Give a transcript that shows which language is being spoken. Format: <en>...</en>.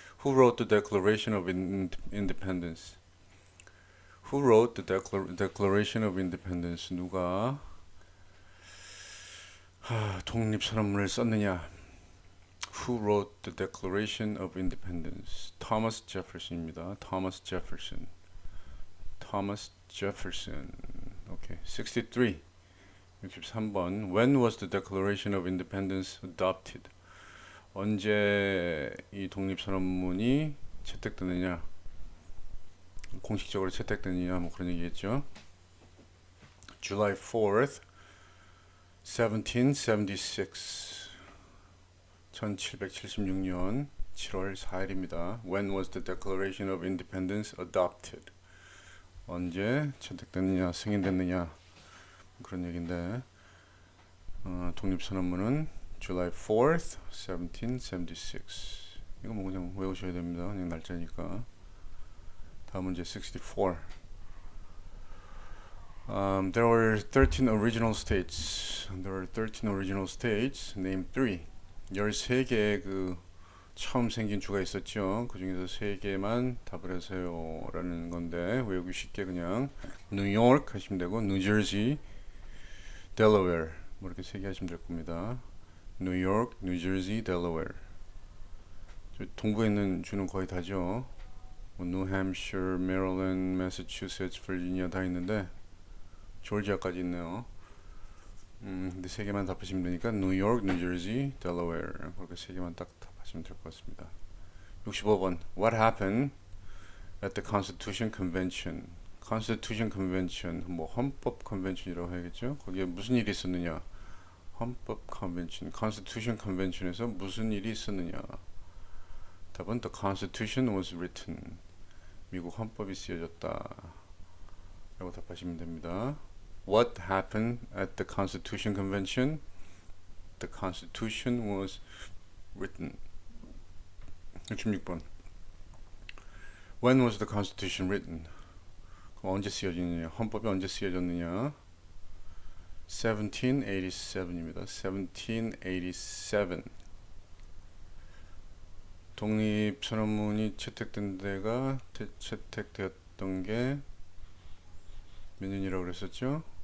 <en>Who wrote the Declaration of Independence? Who wrote the Declaration of Independence?</en> <ko>누가 독립선언문을 썼느냐?</ko> <en>Who wrote the Declaration of Independence? Thomas Jefferson입니다. Thomas Jefferson. Thomas Jefferson. 오케이. 63.</en> <ko>63번.</ko> <en>When was the Declaration of Independence adopted?</en> <ko>언제 이 독립선언문이 채택되느냐? 공식적으로 채택되느냐? 뭐 그런 얘기겠죠.</ko> <en>July 4th, 1776.</en> <ko>1776년 7월 4일입니다.</ko> <en>When was the Declaration of Independence adopted?</en> <ko>언제 채택됐느냐, 승인됐느냐 그런 얘기인데 독립선언문은</ko> <en>July 4th, 1776.</en> <ko>이거 뭐 그냥 외우셔야 됩니다. 그냥 날짜니까. 다음 문제 64.</ko> <en>There were 13 original states. There were 13 original states. Name 3.</en> <ko>13개의 그 처음 생긴 주가 있었죠. 그 중에서 3개만 답을 하세요 라는 건데 외우기 쉽게 그냥 뉴욕 하시면 되고 뉴저지, 델러웨어 뭐 이렇게 3개 하시면 될 겁니다. 뉴욕, 뉴저지, 델러웨어. 동부에 있는 주는 거의 다죠. 뭐 뉴햄셔, 메릴랜드, 매사추세츠, 버지니아 다 있는데 조지아까지 있네요. 근데 3개만 답하시면 되니까 뉴욕, 뉴저지, 델러웨어 그렇게 3개만 딱 답하시면 될 것 같습니다. 65번.</ko> <en>What happened at the Constitution Convention?</en> <ko>Constitution Convention 뭐 헌법 컨벤션이라고 해야겠죠. 거기에 무슨 일이 있었느냐? 헌법 컨벤션, Constitution Convention에서 무슨 일이 있었느냐?</ko> <en>답은 The Constitution was written.</en> <ko>미국 헌법이 쓰여졌다 라고 답하시면 됩니다.</ko> <en>What happened at the Constitution Convention? The Constitution was written.</en> <ko>66번.</ko> <en>When was the Constitution written?</en> <ko>언제 쓰여졌느냐? 헌법이 언제 쓰여졌느냐? 1787입니다. 1787. 독립선언문이 채택된 데가 채택되었던 게 몇 년이라고 그랬었죠?</ko>